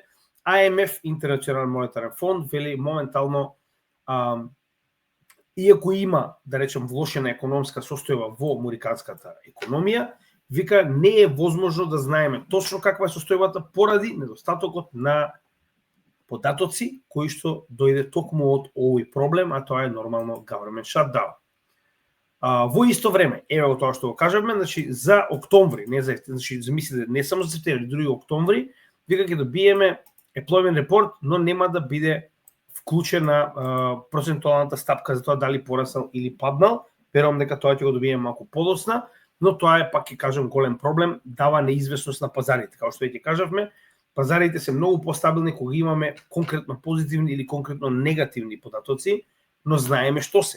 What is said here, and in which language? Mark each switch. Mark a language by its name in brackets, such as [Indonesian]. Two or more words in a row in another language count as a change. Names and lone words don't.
[Macedonian] IMF, Интернационален монетарен фонд, вели моментално иако има, да речем, влошена економска состојба во американската економија, вика не е возможно да знаеме точно каква е состојбата поради недостатокот на податоци кои што дојде токму од овој проблем, а тоа е нормално [English] government shutdown. [Macedonian] Во исто време, ево тоа што го кажавме, значи за октомври, значи замислете, не само за септември, дури октомври, вика ќе добиеме [English] employment report, [Macedonian] но нема да биде вклучена процентуалната стапка за тоа дали пораснал или паднал. Верувам дека тоа ќе го добиеме малку подоцна, но тоа е, пак ќе кажам, голем проблем, дава неизвестност на пазарите. Као што веќе кажавме, пазарите се многу постабилни кога имаме конкретно позитивни или конкретно негативни податоци, но знаеме што се.